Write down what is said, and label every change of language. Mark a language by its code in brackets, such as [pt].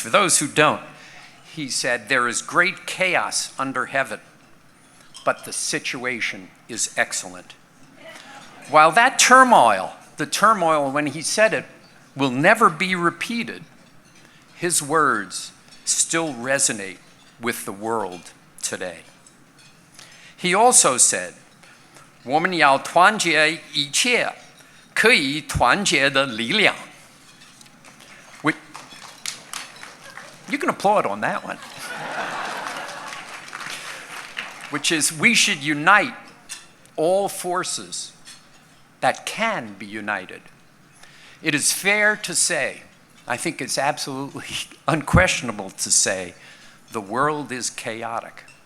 [en] For those who don't, he said, "There is great chaos under heaven, but the situation is excellent." While that turmoil, the turmoil when he said it, will never be repeated, his words still resonate with the world today. He also said, [zh] 我们要团结一切可以团结的力量. [en] You can applaud on that one. Which is, we should unite all forces that can be united. It is fair to say, I think it's absolutely unquestionable to say, the world is chaotic.